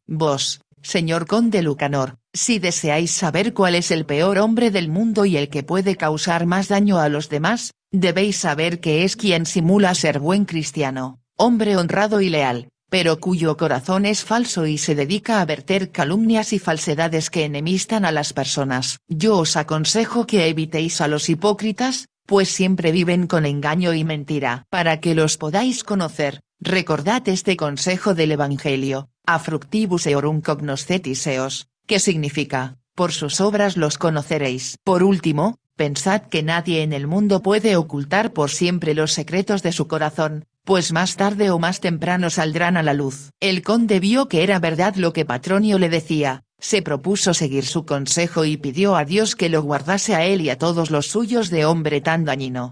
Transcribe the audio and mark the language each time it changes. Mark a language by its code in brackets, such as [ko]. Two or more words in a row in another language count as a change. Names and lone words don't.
[es] Vos, señor conde Lucanor, si deseáis saber cuál es el peor hombre del mundo y el que puede causar más daño a los demás, debéis saber que es quien simula ser buen cristiano, hombre honrado y leal, pero cuyo corazón es falso y se dedica a verter calumnias y falsedades que enemistan a las personas. Yo os aconsejo que evitéis a los hipócritas, pues siempre viven con engaño y mentira. Para que los podáis conocer, recordad este consejo del Evangelio, [la] a fructibus eorum cognoscetis eos, [es] que significa, por sus obras los conoceréis. Por último, pensad que nadie en el mundo puede ocultar por siempre los secretos de su corazón, pues más tarde o más temprano saldrán a la luz. El conde vio que era verdad lo que Patronio le decía, se propuso seguir su consejo y pidió a Dios que lo guardase a él y a todos los suyos de hombre tan dañino.